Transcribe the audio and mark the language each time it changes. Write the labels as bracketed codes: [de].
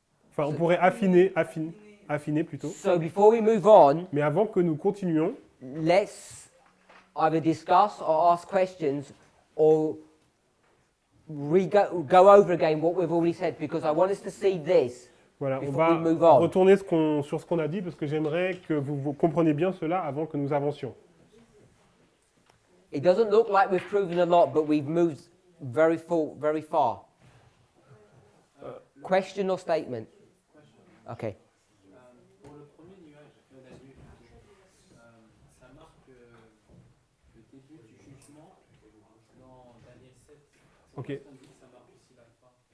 [fr] Enfin, on pourrait affiner plutôt. [en] So before we move on, [fr] Mais avant que nous continuions, [en] let's either discuss or ask questions or go over again what we've already said, because I want us to see this. [fr] Voilà, on [en] before [fr] va [en] we move on. [fr] retourner sur ce qu'on a dit parce que j'aimerais que vous compreniez bien cela avant que nous avancions. [en] It doesn't look like we've proven a lot, but we've moved very far. Question or statement? Okay. [fr] Pour le premier nuage, la nuée plutôt, ça marque le début du jugement dans Daniel 7. Ok. On dit que ça marque aussi la fin.